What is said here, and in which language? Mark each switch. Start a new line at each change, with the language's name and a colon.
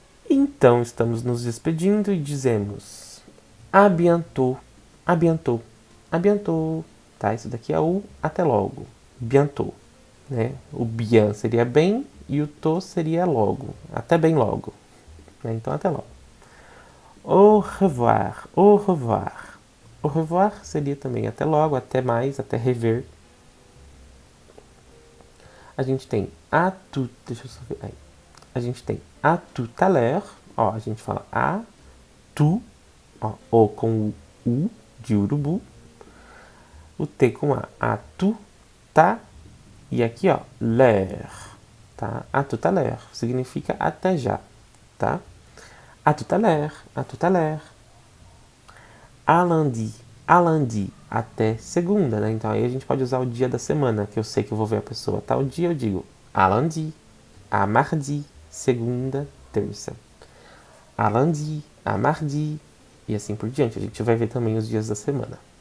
Portuguese: Então, estamos nos despedindo e dizemos
French: à bientôt, à bientôt, à bientôt,
Portuguese: tá? Isso daqui é o até logo, bientôt, né? O bien seria bem e o to seria logo, até bem logo, né? Então, até logo.
French: Au revoir, au revoir.
Portuguese: Au revoir seria também até logo, até mais, até rever. A gente tem à tout, deixa eu só ver aí. A gente tem
French: à tout à l'heure,
Portuguese: ó, a gente fala à tout, ó, o com o U de urubu, o T com A, à tout, tá, e aqui, ó, l'heure, tá?
French: À tout à l'heure
Portuguese: significa até já, tá?
French: À tout à l'heure, à tout à l'heure. À lundi,
Portuguese: até segunda, né? Então aí a gente pode usar o dia da semana, que eu sei que eu vou ver a pessoa tal dia, eu digo
French: à lundi, à mardi,
Portuguese: segunda, terça.
French: À lundi, à mardi,
Portuguese: e assim por diante. A gente vai ver também os dias da semana.